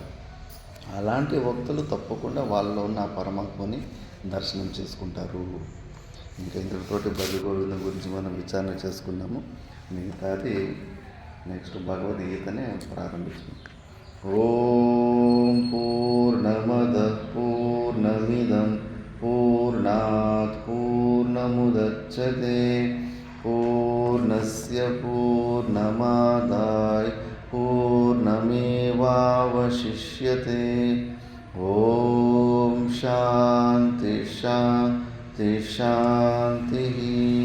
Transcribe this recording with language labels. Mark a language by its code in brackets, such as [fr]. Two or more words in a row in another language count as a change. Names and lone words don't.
[te] అలాంటి భక్తులు తప్పకుండా వాళ్ళలో ఉన్న ఆ పరమాత్మని దర్శనం చేసుకుంటారు. ఇంకా ఇంతటితోటి భజగోవిందం గురించి మనం విచారణ చేసుకున్నాము. మిగతాది నెక్స్ట్ భగవద్గీతనే ప్రారంభించాము. [sa] ఓం పూర్ణమద పూర్ణమిదం పూర్ణాత్ పూర్ణముదచ్యతే పూర్ణస్య పూర్ణమాదాయ పూర్ణమేవావశిష్యతే. ఓం శాంతి శాంతి శాంతి.